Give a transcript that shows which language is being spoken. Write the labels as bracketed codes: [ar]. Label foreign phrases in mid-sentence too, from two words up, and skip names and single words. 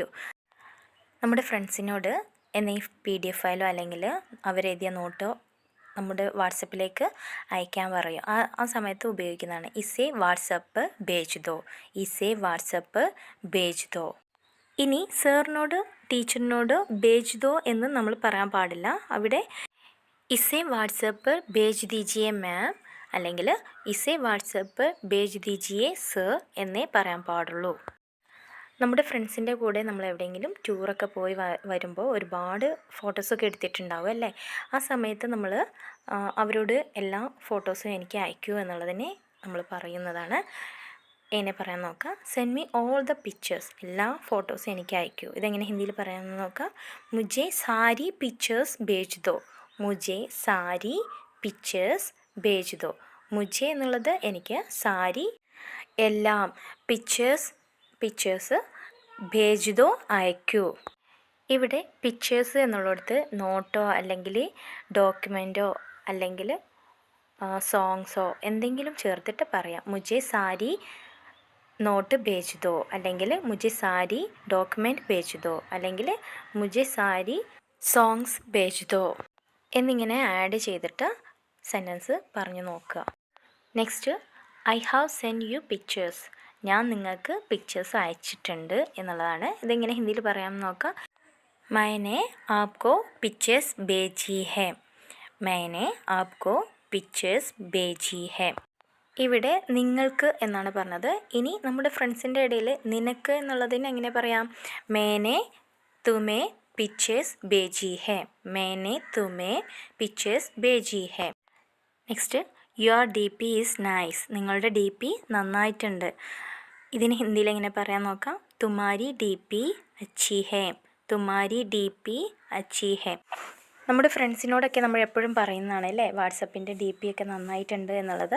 [ml] നമ്മുടെ ഫ്രണ്ട്സിനോട് എന്തെങ്കിലും PDF ഫയലോ അല്ലെങ്കിൽ അവരെഴുതിയ നോട്ടോ നമ്മുടെ വാട്സപ്പിലേക്ക് അയക്കാൻ പറയും. ആ സമയത്ത് ഉപയോഗിക്കുന്നതാണ് [hi] इसे व्हाट्सएप भेज दो. इसे व्हाट्सएप भेज दो. [ml] ഇനി സാറിനോട് ടീച്ചറിനോട് [hi] भेज दो [ml] എന്ന് നമ്മൾ പറയാൻ പാടില്ല. അവിടെ [hi] इसे व्हाट्सएप भेज दीजिए मैम [ml] അല്ലെങ്കിൽ [hi] इसे व्हाट्सएप भेज दीजिए [ml] സർ എന്നേ പറയാൻ പാടുള്ളൂ. നമ്മുടെ ഫ്രണ്ട്സിൻ്റെ കൂടെ നമ്മൾ എവിടെയെങ്കിലും ടൂറൊക്കെ പോയി വരുമ്പോൾ ഒരുപാട് ഫോട്ടോസൊക്കെ എടുത്തിട്ടുണ്ടാവും അല്ലേ. ആ സമയത്ത് നമ്മൾ അവരോട് എല്ലാ ഫോട്ടോസും എനിക്ക് അയക്കൂ എന്നുള്ളതിനെ നമ്മൾ പറയുന്നതാണ്. എന്നെ പറയാൻ നോക്കാം. [en] send me all the pictures, [ml] എല്ലാ ഫോട്ടോസും എനിക്ക് അയക്കൂ. ഇതെങ്ങനെ ഹിന്ദിയിൽ പറയാമെന്ന് നോക്കാം. [hi] मुझे सारी पिक्चर्स भेज दो. मुझे सारी पिक्चर्स भेज दो. [ml] മുझे എന്നുള്ളത് എനിക്ക്, സാരി എല്ലാം, [hi] पिक्चर्स भेज दो [ml] അയക്കൂ. ഇവിടെ പിക്ചേഴ്സ് എന്നുള്ളിടത്ത് നോട്ടോ അല്ലെങ്കിൽ ഡോക്യുമെൻറ്റോ അല്ലെങ്കിൽ സോങ്സോ എന്തെങ്കിലും ചേർത്തിട്ട് പറയാം. [hi] मुझे सारी नोट भेज दो അല്ലെങ്കിൽ मुझे सारी डॉक्यूमेंट भेज दो അല്ലെങ്കിൽ मुझे सारी सॉन्ग्स भेज दो [ml] എന്നിങ്ങനെ ആഡ് ചെയ്തിട്ട് സെൻറ്റൻസ് പറഞ്ഞു നോക്കുക. [en] next, I have send you pictures. [ml] ഞാൻ നിങ്ങൾക്ക് പിക്ചേഴ്സ് അയച്ചിട്ടുണ്ട് എന്നുള്ളതാണ്. ഇതെങ്ങനെ ഹിന്ദിയിൽ പറയാമെന്ന് നോക്കാം. [hi] मैंने आपको पिक्चर्स भेजी है. मैंने आपको പിക്ചേഴ്സ് भेजी है. [ml] ഇവിടെ നിങ്ങൾക്ക് എന്നാണ് പറഞ്ഞത്. ഇനി നമ്മുടെ ഫ്രണ്ട്സിൻ്റെ ഇടയിൽ നിനക്ക് എന്നുള്ളതിന് എങ്ങനെ പറയാം? [hi] मैंने तुम्हें पिक्चर्स भेजी है. मैंने तुम्हें पिक्चर्स भेजी है. [en] next, your DP is nice. [ml] നിങ്ങളുടെ ഡി പി നന്നായിട്ടുണ്ട്. ഇതിന് ഹിന്ദിയിൽ എങ്ങനെ പറയാൻ നോക്കാം. [hi] तुम्हारी डी पी अच्छी है. तुम्हारी डी पी अच्छी है. [ml] നമ്മുടെ ഫ്രണ്ട്സിനോടൊക്കെ നമ്മൾ എപ്പോഴും പറയുന്നതാണ് അല്ലേ, വാട്സപ്പിൻ്റെ ഡി പി ഒക്കെ നന്നായിട്ടുണ്ട് എന്നുള്ളത്.